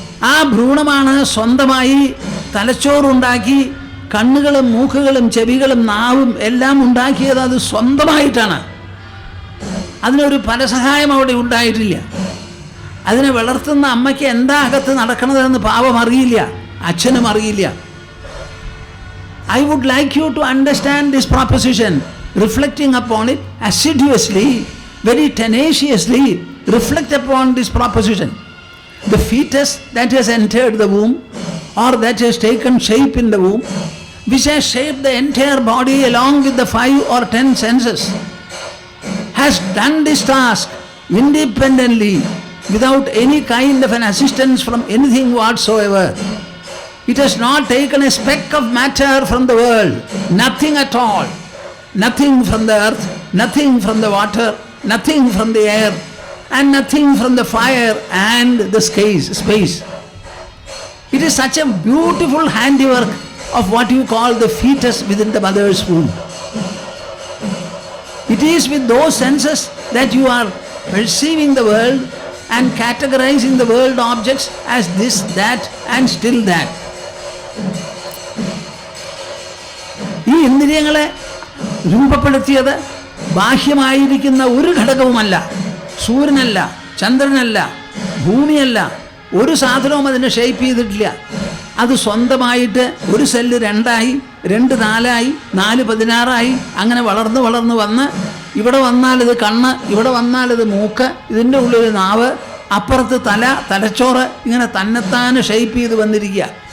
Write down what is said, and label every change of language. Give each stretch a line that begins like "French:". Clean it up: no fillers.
Malayalam: ആ ഭ്രൂണമാണ് സ്വന്തമായി തലച്ചോറുണ്ടാക്കി കണ്ണുകളും മൂക്കുകളും ചെവികളും നാവും എല്ലാം ഉണ്ടാക്കിയത്. അത് സ്വന്തമായിട്ടാണ്. അതിനൊരു പരസഹായം അവിടെ ഉണ്ടായിട്ടില്ല. അതിനെ വളർത്തുന്ന അമ്മയ്ക്ക് എന്താ അകത്ത് നടക്കണതെന്ന് പാവം അറിയില്ല, അച്ഛനും അറിയില്ല.
English: I would like you to understand this proposition, reflecting upon it assiduously, very tenaciously reflect upon this proposition. The fetus that has entered the womb or that has taken shape in the womb, which has shaped the entire body along with the 5 or 10 senses, has done this task independently without any kind of an assistance from anything whatsoever. It has not taken a speck of matter from the world, nothing at all, nothing from the earth, nothing from the water, nothing from the air, and nothing from the fire and the space. It is such a beautiful handiwork of what you call the fetus within the mother's womb. It is with those senses that you are perceiving the world and categorizing the world objects as this, that, and still that.
Malayalam: ഈ ഇന്ദ്രിയങ്ങളെ രൂപപ്പെടുത്തിയത് ബാഹ്യമായിരിക്കുന്ന ഒരു ഘടകവുമല്ല. സൂര്യനല്ല, ചന്ദ്രനല്ല, ഭൂമിയല്ല, ഒരു സാധനവും അതിനെ shape ചെയ്തിട്ടില്ല. അത് സ്വന്തമായിട്ട് ഒരു സെല്ല് 2ആയി, 2 4ആയി, 4 16ആയി, അങ്ങനെ വളർന്ന് വളർന്ന് വന്ന് ഇവിടെ വന്നാൽ ഇത് കണ്ണ്, ഇവിടെ വന്നാൽ ഇത് മൂക്ക്, ഇതിൻ്റെ ഉള്ളിൽ നാവ്, അപ്പുറത്ത് തലച്ചോറ്, ഇങ്ങനെ തന്നെത്താനെ ഷേപ്പ് ചെയ്ത് വന്നിരിക്കുക.